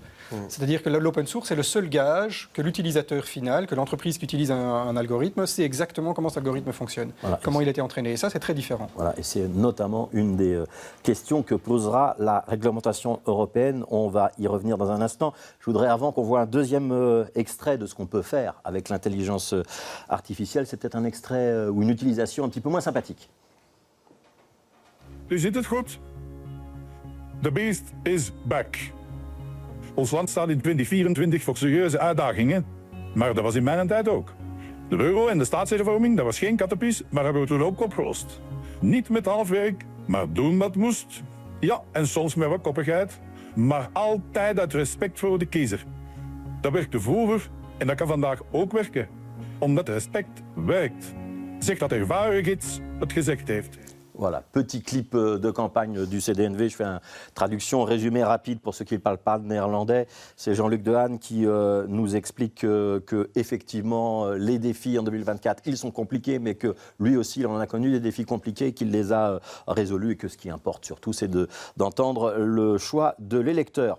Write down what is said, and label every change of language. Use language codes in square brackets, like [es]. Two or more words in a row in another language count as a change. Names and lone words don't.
[fr] C'est-à-dire que l'open source est le seul gage que l'utilisateur final, que l'entreprise qui utilise un algorithme, sait exactement comment cet algorithme fonctionne, comment il a été entraîné. Et ça, c'est très différent. Voilà, et c'est notamment une des questions que posera la réglementation européenne. On va y revenir dans un instant. Je voudrais, avant qu'on voit un deuxième extrait de ce qu'on peut faire avec l'intelligence artificielle, c'est peut-être un extrait ou une utilisation un petit peu moins sympathique. [nl] U ziet het goed. De beest is back. Ons land staat in 2024 voor serieuze uitdagingen, maar dat was in mijn tijd ook. De euro en de staatshervorming, dat was geen kattenpies, maar hebben we toen ook opgelost. Niet met halfwerk, maar doen wat moest. Ja, en soms met wat koppigheid, maar altijd uit respect voor de kiezer. Dat werkte vroeger en dat kan vandaag ook werken, omdat respect werkt. Zegt dat ervaren gids het gezegd heeft. [fr] Voilà, petit clip de campagne du CDNV. Je fais une traduction résumée rapide pour ceux qui ne parlent pas le néerlandais. C'est Jean-Luc Dehaene qui nous explique que effectivement les défis en 2024, ils sont compliqués, mais que lui aussi, il en a connu des défis compliqués, qu'il les a résolus et que ce qui importe surtout, c'est d'entendre le choix de l'électeur.